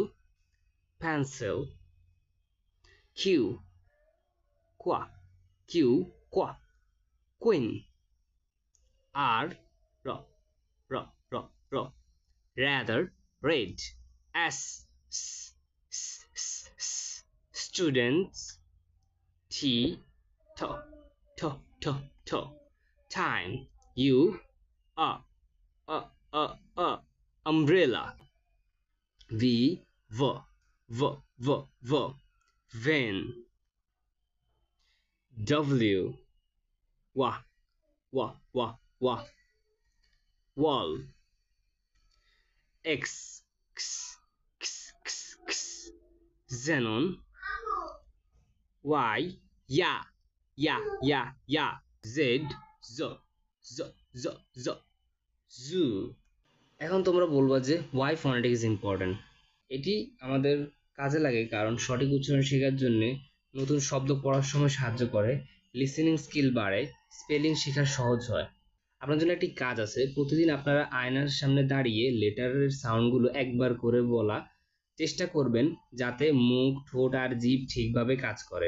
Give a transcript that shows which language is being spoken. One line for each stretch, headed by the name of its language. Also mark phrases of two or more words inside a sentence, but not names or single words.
English: Pencil. Q qua q qua queen. R r r r r rather red. S s s s s students. T t t t t time. U umbrella. V v v v v van. W wa wa wa wa wall. X x x x x xenon. Y ya Z z z z z zoo.
Bangla: এখন তোমরা বলবা যে
English: why phonetic is important.
Bangla: এটি আমাদের কাজে লাগে কারণ সঠিক উচ্চারণ শেখার জন্য নতুন শব্দ পড়ার সময় সাহায্য করে,
English: listening skill
Bangla: বাড়ে, স্পেলিং শেখা সহজ হয়। আপনার জন্য একটি কাজ আছে, প্রতিদিন আপনারা আয়নার সামনে দাঁড়িয়ে লেটারের সাউন্ডগুলো একবার করে বলা চেষ্টা করবেন, যাতে মুখ, ঠোঁট আর জিভ ঠিকভাবে কাজ করে।